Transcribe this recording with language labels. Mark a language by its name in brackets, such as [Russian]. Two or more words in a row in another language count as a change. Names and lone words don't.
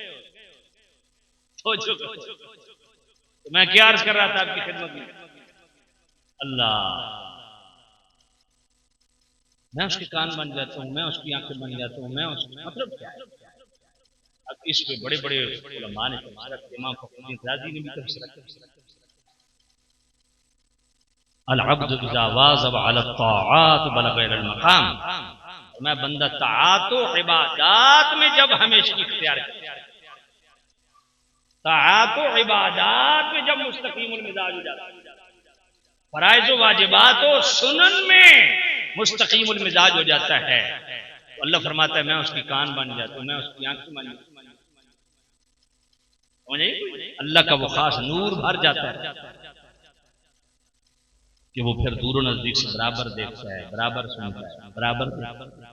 [Hindi] तो मैं क्या अर्ज कर रहा था आपकी खिदमत में? अल्लाह, मैं उसके कान बन जाता हूँ, मैं उसकी आंखें बन जाता हूँ, मैं उसकी मतलब क्या है? अब इस पे बड़े बड़े उलमा ने इमाम फखरुद्दीन राज़ी ने भी तफसीर किया। [Arabic] العبد إذا واظب على الطاعات بلغ المقام, [Hindi] मैं बंदा ताआत व इबादत में जब हमेशा इख्तियार करे, ताआत व इबादत में जब मुस्तकीमुल मिजाज हो जाता है, फराइज़ व वाजिबात व सुनन में मुस्तकीमुल मिजाज हो जाता है, तो अल्लाह फरमाता है मैं उसकी कान बन जाता हूँ, मैं उसकी आंखें बन जाता हूँ। अल्लाह का वो खास नूर भर जाता है कि वो फिर दूर नजदीक से बराबर देखता है, बराबर सुनता है, बराबर देखता है।